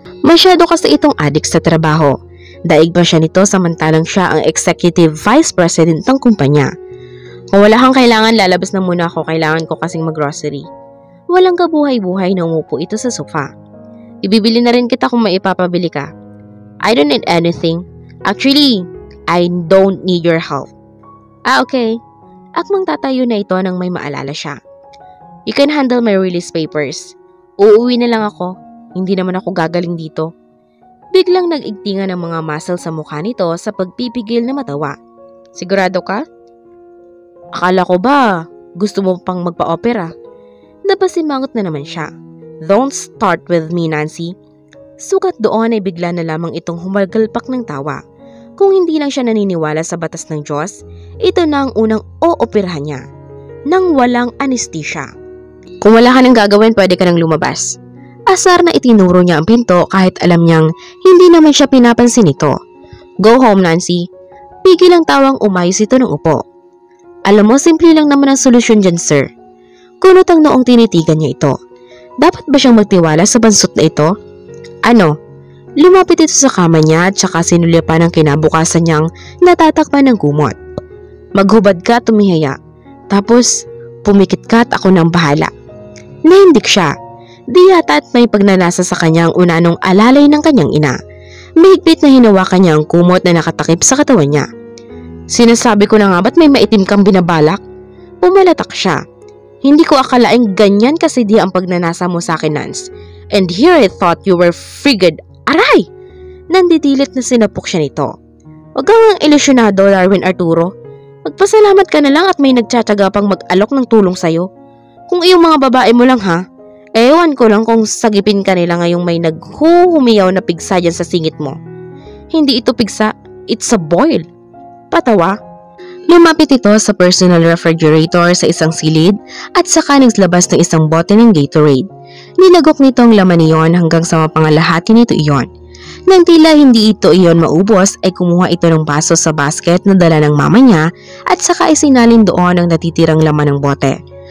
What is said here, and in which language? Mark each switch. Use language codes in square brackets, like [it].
[tl] Masyado kasi itong addict sa trabaho. Daig pa siya nito samantalang siya ang executive vice president ng kumpanya. Kung wala kang kailangan, lalabas na muna ako. Kailangan ko kasing mag-grocery. Walang kabuhay-buhay na umupo ito sa sofa. Ibibili na rin kita kung maipapabili ka. [en] I don't need anything. Actually, I don't need your help. Okay. [tl] Akmang tatayo na ito nang may maalala siya. [en] You can handle my release papers. [tl] Uuwi na lang ako. Hindi naman ako gagaling dito. Biglang nag-igtingan ng mga muscle sa mukha nito sa pagpipigil na matawa. Sigurado ka? Akala ko ba gusto mo pang magpa-opera? Napasimangot na naman siya. [en] Don't start with me, Nancy. [tl] Sukat doon ay bigla na lamang itong humagalpak ng tawa. Kung hindi lang siya naniniwala sa batas ng Diyos, ito na ang unang ooperahan niya. Nang walang anesthesia. Kung wala ka nang gagawin, pwede ka nang lumabas. Asar na itinuro niya ang pinto kahit alam niyang hindi naman siya pinapansin ito. [en] Go home, Nancy. [tl] Pigil ang tawang umayos ito ng upo. Alam mo, simple lang naman ang solusyon dyan, sir. Kunot ang noong tinitigan niya ito. Dapat ba siyang magtiwala sa bansot na ito? Ano? Lumapit ito sa kama niya at saka sinulipan ng kinabukasan niyang natatakpan ng kumot. Maghubad ka, tumihaya. Tapos, pumikit ka at ako nang bahala. Nahindik siya. Di yata at may pagnanasa sa kanyang unanong alalay ng kanyang ina. Mahigpit na hinawakan niya ang kumot na nakatakip sa katawan niya. Sinasabi ko na nga ba't may maitim kang binabalak? Pumalatak siya. Hindi ko akalaing ganyan kasi ang pagnanasa mo sa akin, Nance. [en] And here I thought you were frigid. [tl] Aray! Nandidilit na sinapok siya nito. Huwag kang ilusyonado, Darwin Arturo. Magpasalamat ka na lang at may nagtsatsaga pang mag-alok ng tulong sa'yo. Kung iyong mga babae mo lang ha, ewan ko lang kung sagipin ka nila ngayong may naghuhumiyaw na pigsa dyan sa singit mo. Hindi ito pigsa, [en] it's a boil. [tl] Patawa. Lumapit ito sa personal refrigerator sa isang silid at saka naglabas ng isang bote ng Gatorade. Nilagok nito ang laman niyon hanggang sa mapangalahati nito iyon. Nang tila hindi ito iyon maubos ay kumuha ito ng baso sa basket na dala ng mama niya at saka isinalin doon ang natitirang laman ng bote.